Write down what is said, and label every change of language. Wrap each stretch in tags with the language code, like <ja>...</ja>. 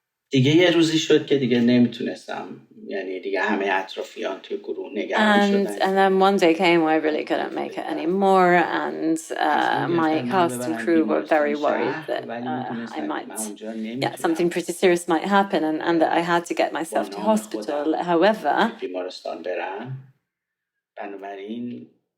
<fa>دیگه یه روزی شد که دیگه نمیتونستم، یعنی دیگه همه اطرافیان توی گروه نگران شدن.</fa> <en>And then one day came where I really couldn't make it anymore, and my cast and crew were very worried that I might, something pretty serious might happen, and that I had to get myself to hospital. However,</en> <fa>بیمارستان برم، بنابراین</fa>